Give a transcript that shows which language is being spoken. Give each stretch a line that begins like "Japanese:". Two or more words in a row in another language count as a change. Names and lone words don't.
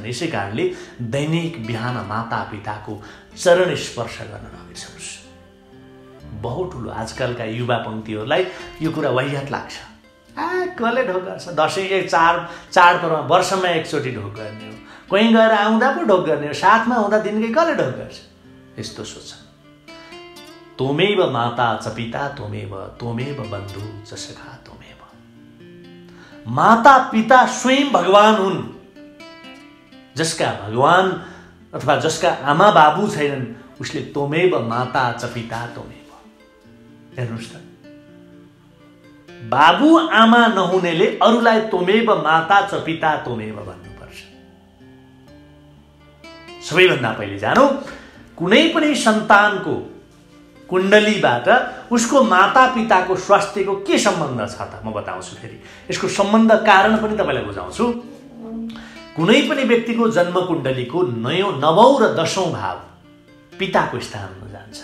Nepali: यसै कारणले दैनिक बिहान मातापिताको चरण स्पर्श गर्न नबिर्सनुहोस्। बहुत ठुलो आजकलका युवा पङ्क्तिहरूलाई यो कुरा वाहियात लाग्छ। कसले ढोक गर्छ? दसैँ चाडपर्वमा वर्षमा एकचोटि ढोक गर्ने हो, कहीँ गएर आउँदा पो ढोक गर्ने हो, साथमा हुँदा दिनकै कसले ढोक गर्छ? यस्तो सोच।
Sanskrit: त्वमेव माता च पिता त्वमेव बन्धु च सखा त्वमेव।
Nepali: माता पिता स्वयं भगवान हुन्। जसका भगवान अथवा जसका आमा बाबु छैनन् उसले
Sanskrit: त्वमेव माता च पिता त्वमेव।
Nepali: हेर्नुहोस् त, बाबु आमा नहुनेले अरूलाई
Sanskrit: त्वमेव माता च पिता त्वमेव
Nepali: भन्नुपर्छ। सबैभन्दा पहिले जानु, कुनै पनि सन्तानको कुण्डलीबाट उसको मातापिताको स्वास्थ्यको के सम्बन्ध छ त म बताउँछु। फेरि यसको सम्बन्ध कारण पनि तपाईलाई बुझाउँछु। कुनै पनि व्यक्तिको जन्म कुण्डलीको 9औं र 10औं भाव पिताको स्थानमा जान्छ।